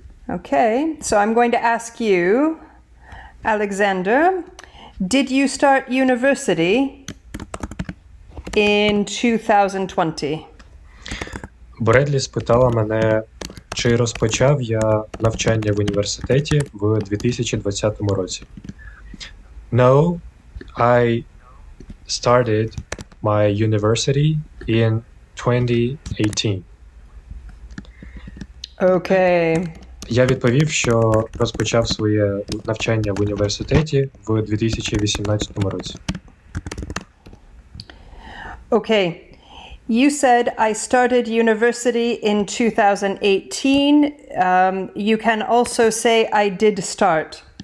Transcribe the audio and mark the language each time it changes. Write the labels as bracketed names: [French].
[English] Okay, so I'm going to ask you, Alexander, did you start university in 2020? [Ukrainian] Бредлі спитала мене, чи розпочав я навчання в університеті в 2020 році. [English] No, I started my university in 2018. Okay. [Ukrainian] Я відповів, що розпочав своє навчання в університеті в 2018 році. [English] Okay. You said I started university in 2018. You can also say I did start.